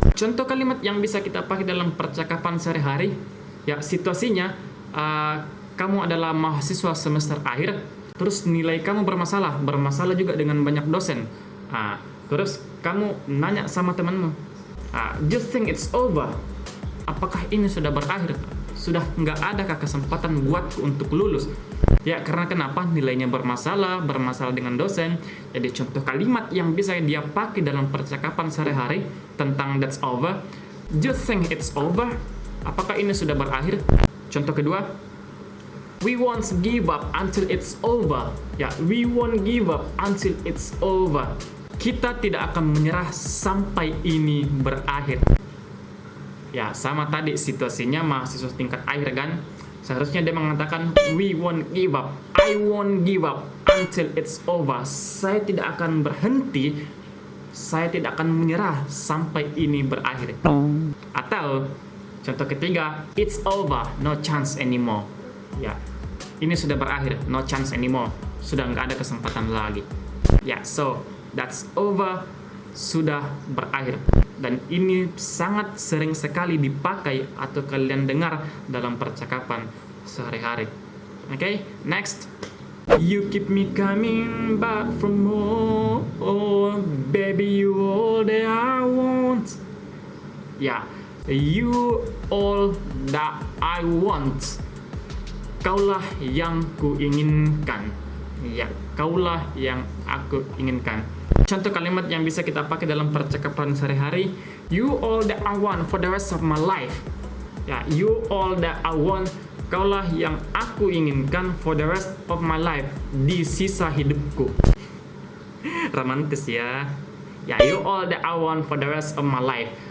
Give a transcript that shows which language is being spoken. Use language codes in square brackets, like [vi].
[id] Contoh kalimat yang bisa kita pakai dalam percakapan sehari-hari. Ya, situasinya kamu adalah mahasiswa semester akhir, terus nilai kamu bermasalah juga dengan banyak dosen. Terus kamu nanya sama temanmu, [en] do you think it's over? [id] Apakah ini sudah berakhir? Sudah nggak adakah kesempatan buatku untuk lulus? Ya, karena kenapa? Nilainya bermasalah dengan dosen. Jadi contoh kalimat yang bisa dia pakai dalam percakapan sehari-hari tentang [en] that's over. Do you think it's over? [id] Apakah ini sudah berakhir? Contoh kedua, [en] we won't give up until it's over. Ya, we won't give up until it's over. [id] Kita tidak akan menyerah sampai ini berakhir. Ya, sama tadi situasinya mahasiswa tingkat akhir kan. Seharusnya dia mengatakan [en] we won't give up. I won't give up until it's over. [id] Saya tidak akan berhenti. Saya tidak akan menyerah sampai ini berakhir. Atau contoh ketiga, [en] it's over, no chance anymore. [id] Ya, ini sudah berakhir, [en] no chance anymore. [id] Sudah nggak ada kesempatan lagi. Ya, [en] so that's over, [id] sudah berakhir. Dan ini sangat sering sekali dipakai atau kalian dengar dalam percakapan sehari-hari. [en] Okay, next. You keep me coming back for more. Oh, baby, you all that I want. Ya, you all that I want. [id] Kaulah yang kuinginkan. Ya, kaulah yang aku inginkan. Contoh kalimat yang bisa kita pakai dalam percakapan sehari-hari. [en] You all that I want for the rest of my life. Ya, you all that I want. [id] Kaulah yang aku inginkan [en] for the rest of my life. [id] Di sisa hidupku. Romantis ya. [en] Ya, you all that I want for the rest of my life.